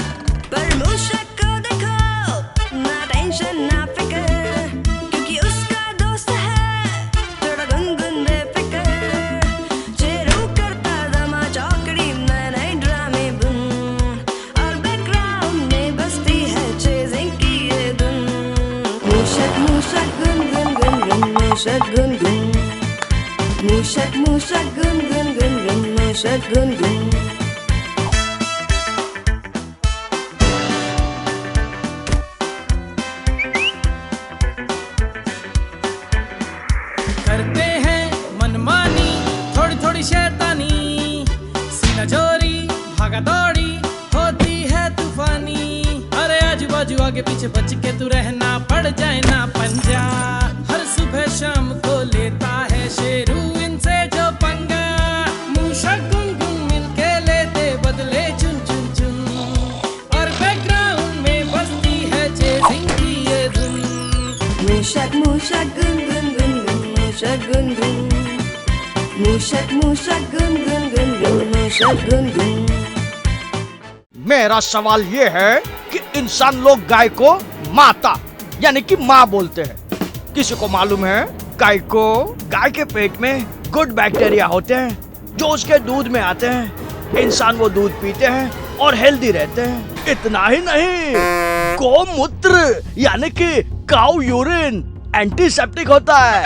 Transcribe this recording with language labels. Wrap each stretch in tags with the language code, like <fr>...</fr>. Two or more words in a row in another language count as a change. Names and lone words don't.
<hi>पर मूषक को देखो, ना टेंशन ना फिक्र, क्योंकि उसका दोस्त है थोड़ा गुनगुन बेफिक्र। चेरू करता दमा चौकड़ी में नए ड्रामे बुन, और बैकग्राउंड में बजती है चेजिंग की ये धुन। मूषक मूषक गुन गुन गुन गुन, मूषक गुन गुन, मूषक मूषक गुन गुन गुन गुन, मूषक गुन गुन। करते हैं मनमानी, थोड़ी थोड़ी शैतानी, सीना चोरी भागा दौड़ी होती है तूफानी। अरे आजू बाजू आगे पीछे बच के तू रहना, पड़ जाए ना पंजा। हर सुबह शाम को लेता है शेरू इनसे जो पंगा। मूषक गुनगुन मिलके लेते बदले चुन चुन चुन, और बैकग्राउंड में बजती है चेजिंग की ये धुन। मूषक मूषक गुन गुन गुन गुन, मूषक गुन गुन, मूषक मूषक गुन गुन गुन गुन, मूषक गुन गुन। मेरा सवाल ये है कि इंसान लोग गाय को माता यानी कि माँ बोलते हैं। किसी को मालूम है गाय के पेट में</hi> <en>good bacteria</en> <hi>होते हैं जो उसके दूध में आते हैं। इंसान वो दूध पीते हैं और हेल्दी रहते हैं। इतना ही नहीं, गोमूत्र यानी कि</hi> <en>cow urine</en> <hi>एंटीसेप्टिक होता है।</hi>